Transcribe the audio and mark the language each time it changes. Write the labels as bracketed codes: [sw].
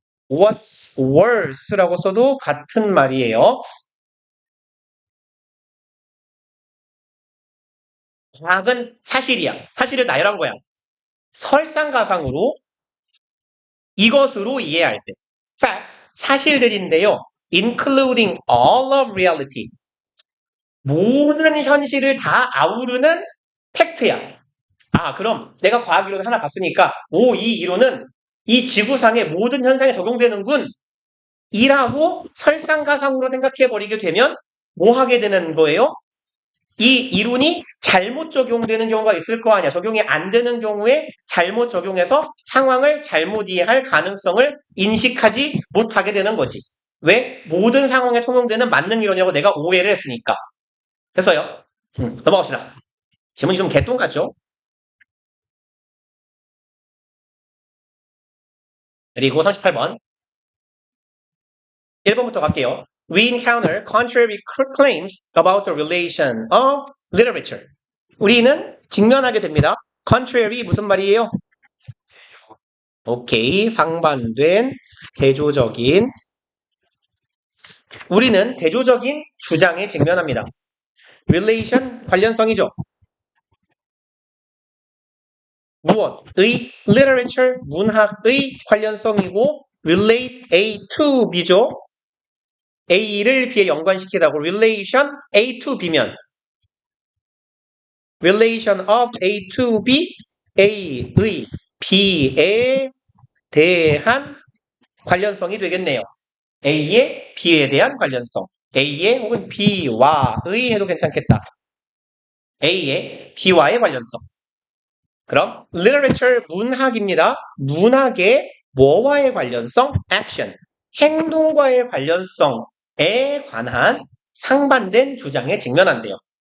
[en] What's worse [ko] 라고 써도 같은 말이에요. 과학은 사실이야. 사실을 나열한 거야. 설상가상으로 이것으로 이해할 때. [en] Facts, [ko] 사실들인데요. [en] Including all of reality. [ko] 모든 현실을 다 아우르는 팩트야. 아, 그럼 내가 과학 이론 하나 봤으니까, 이 이론은 이 지구상의 모든 현상에 적용되는군. 이라고 설상가상으로 생각해버리게 되면 뭐 하게 되는 거예요? 이 이론이 잘못 적용되는 경우가 있을 거 아니야. 적용이 안 되는 경우에 잘못 적용해서 상황을 잘못 이해할 가능성을 인식하지 못하게 되는 거지. 왜? 모든 상황에 통용되는 만능 이론이라고 내가 오해를 했으니까. 됐어요? 넘어갑시다. 질문이 좀 개똥 같죠? 그리고 38번. 1번부터 갈게요. [en] We encounter contrary claims about the relation of literature. [ko] 우리는 직면하게 됩니다. [en] contrary [ko] 무슨 말이에요? [en] 오케이. [ko] 상반된 대조적인. 우리는 대조적인 주장에 직면합니다. [en] relation [ko] 관련성이죠. 무엇의? [en] literature [ko] 문학의 관련성이고 [en] relate A to B [ko] 죠. A를 B에 연관시키다고 [en] relation A to B [ko] 면 [en] relation of A to B [ko] A의 B에 대한 관련성이 되겠네요. A의 B에 대한 관련성. A의 혹은 B와의 해도 괜찮겠다. A의 B와의 관련성. 그럼 [en] literature [ko] 문학입니다. 문학의 뭐와의 관련성? [en] action. [ko] 행동과의 관련성에 관한 상반된 주장에 직면한대요.